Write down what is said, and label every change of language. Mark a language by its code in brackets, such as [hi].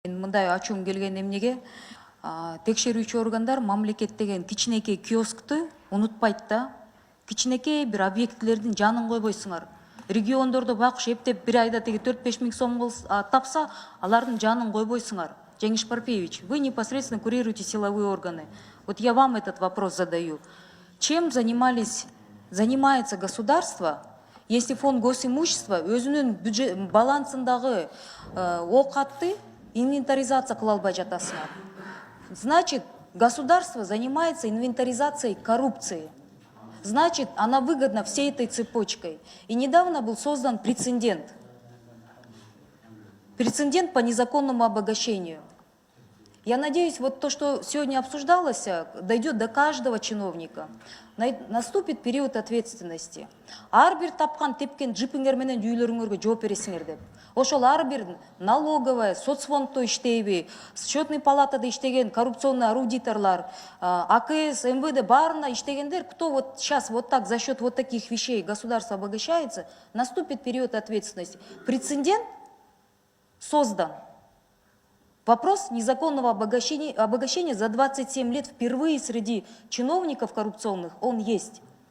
[ky] мындай ачуум келген эмнеге текшерүүчү органдар мамлекет деген кичинекей киоскту унутпайт да. Кичинекей бир объектилердин жанын койбойсуңар. Региондордо бакыш эптеп бир айда теги 4-5 миң сом тапса, алардын жанын койбойсуңар. [ru] Жеңиш Парпиевич, вы непосредственно курируете силовые органы. Вот я вам этот вопрос задаю. Чем занимается государство, если фонд госимущества [ky] өзүнүн бюджет балансындагы окатты инвентаризация кыла албай жатасыңар? [ru] Значит, государство занимается инвентаризацией коррупции. Значит, она выгодна всей этой цепочкой. И недавно был создан прецедент. Прецедент по незаконному обогащению. Я надеюсь, вот то, что сегодня обсуждалось, дойдет до каждого чиновника. Наступит период ответственности. [ky] Арбир тапкан тепкен джипиңер менен үйлөрүңөргө жооп бересиңер деп. Ошол арбир налоговая, соцфондто иштейби, счетный палатада иштеген коррупционный аудиторлар, АКС, МВД баарына иштегендер, [ru] кто вот сейчас вот так за счет вот таких вещей государство обогащается, наступит период ответственности. Прецедент создан. Вопрос незаконного обогащения за 27 лет впервые среди чиновников коррупционных, он есть.